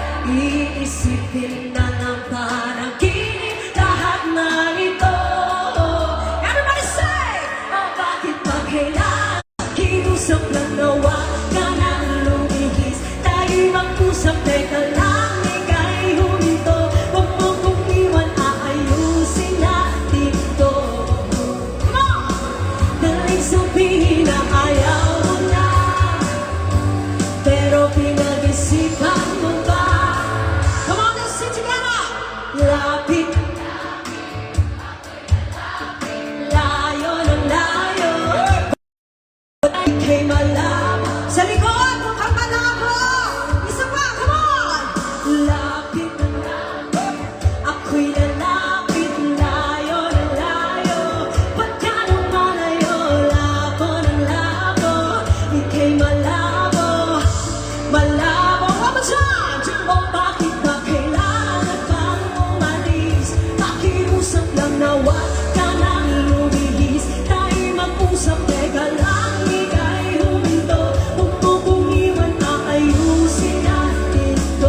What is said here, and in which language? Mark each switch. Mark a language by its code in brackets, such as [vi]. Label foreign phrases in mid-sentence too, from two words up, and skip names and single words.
[tl] Iisipin na ng panaginip lahat na ito. [en] Everybody say! [tl] Oh, bakit ba kailangan kinusap lang nawa ka nang lumihis? Tayo'y mag-usap, teka lang, ika'y huminto. Huwag mo kong iwan, aayusin natin to. [en] Come on! [tl] Daling sabihin na ayaw mo na, pero pinag-isipan mo ba? [en] Come on, let's sing together! [tl] Lapit, layo ng layo, ay kay malabo. Sa likod, kanta na ako! Isa pa, [en] come on! [tl] Lapit, ako'y lalapit, layo ng layo. Pagka nang malayo, labo ng labo, ika'y malabo. Malabo, [en] one more time! [tl] O bakit ba kailangan pang umalis? Pakiusap lang na wag ka nang lumihis. Tayo'y mag-usap, teka lang, ika'y huminto. Huwag mo kong iwan, aayusin natin to.